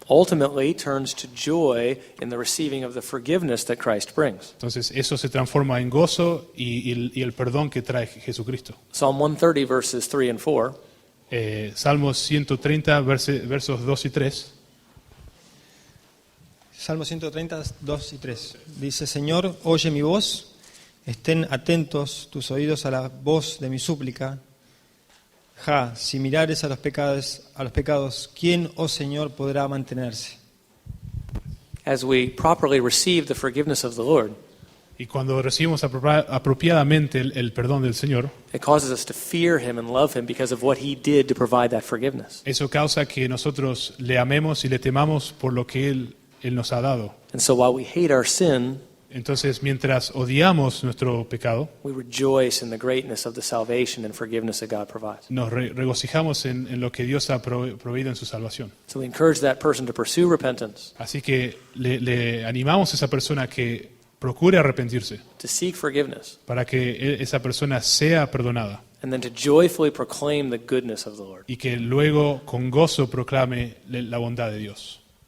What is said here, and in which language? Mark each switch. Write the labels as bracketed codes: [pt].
[en] ultimately turns to joy in the receiving of the forgiveness that Christ brings. [es] entonces eso se transforma en gozo y el perdón que trae Jesucristo. [en] Psalm 130 verses 3 and 4. [es] Salmos 130, versos 2 y 3. Salmo 130, 2 y 3. Dice, Señor, oye mi voz, estén atentos tus oídos a la voz de mi súplica. Si mirares a los pecados, ¿quién, oh Señor, podrá mantenerse? [en] As we properly receive the forgiveness of the Lord, [es] Y cuando recibimos apropiadamente el perdón del Señor, [en] it causes us to fear Him and love Him because of what He did to provide that forgiveness. [es] eso causa que nosotros le amemos y le temamos por lo que Él nos ha dado. [en] And so while we hate our sin, [es] Entonces, mientras odiamos nuestro pecado, [en] we rejoice in the greatness of the salvation and forgiveness that God provides. [es] nos regocijamos en lo que Dios ha proveído en su salvación. [en] So we encourage that person to pursue repentance, [es] Así que le animamos a esa persona que procure arrepentirse [en] to seek forgiveness, [es] para que esa persona sea perdonada [en] and then to joyfully proclaim the goodness of the Lord. [es] y que luego con gozo proclame la bondad de Dios.